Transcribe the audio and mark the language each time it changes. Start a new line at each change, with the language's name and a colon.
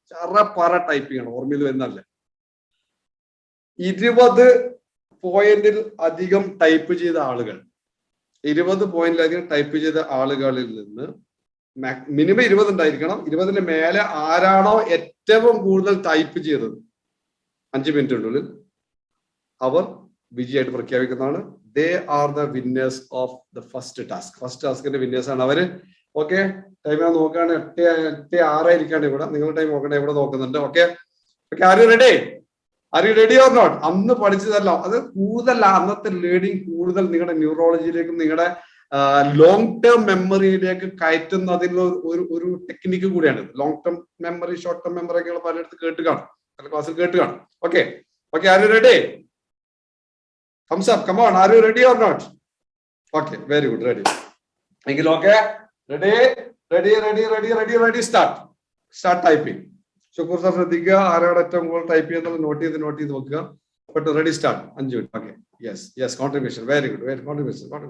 Malayalam: ചറപ്പറ type ചെയ്യണം, ഓർമ്മയിൽ വരുന്നല്ലേ. 20 പോയിന്റിൽ അധികം ടൈപ്പ് ചെയ്ത ആളുകൾ, 20 പോയിന്റിലധികം ടൈപ്പ് ചെയ്ത ആളുകളിൽ നിന്ന് മിനിമം 20 ഉണ്ടായിരിക്കണം. 20-ന് മേലെ ആരാണോ ഏറ്റവും കൂടുതൽ ടൈപ്പ് ചെയ്തത് 5 മിനിറ്റിനുള്ളിൽ അവർ വിജയമായിട്ട് പ്രഖ്യാപിക്കുന്നതാണ്.
English: They are the winners of the first task.
Malayalam: First ടാസ്കിന്റെ വിന്നേഴ്സ് ആണ് അവര്. ഓക്കെ, ടൈം ഞാൻ നോക്കുകയാണ്.
English: 8:06
Malayalam: ഇരിക്കാണ്ട് ഇവിടെ. നിങ്ങളുടെ ടൈം നോക്കണ്ടേ? ഇവിടെ നോക്കുന്നുണ്ട്.
English: Okay, are you ready? Are you ready or not?
Malayalam: അന്ന് പഠിച്ചതല്ല, അത് കൂടുതൽ അന്നത്തെ ലേണിംഗ് കൂടുതൽ നിങ്ങളുടെ ന്യൂറോളജിയിലേക്കും നിങ്ങളുടെ ലോങ് ടേം മെമ്മറിയിലേക്ക് കയറ്റുന്നതിനുള്ള ഒരു ടെക്നിക്ക് കൂടിയാണ്. Long term memory, short term memory ഒക്കെ പലയിടത്ത് കേട്ട് കാണും, പല ക്ലാസ്സിൽ കേട്ട് കാണും.
English: Okay, are you ready? Thumbs up, come on, are you ready or not? Okay, very good, ready. Thank you, okay? Ready, start typing. Shukur sir,
Malayalam: ശ്രദ്ധിക്കുക. ആരാണ് ഏറ്റവും കൂടുതൽ ടൈപ്പ് ചെയ്യുന്നത് നോട്ട് ചെയ്ത് നോക്കുക.
English: But ready, start. 5 minutes. Okay, yes, contribution, very good, contribution.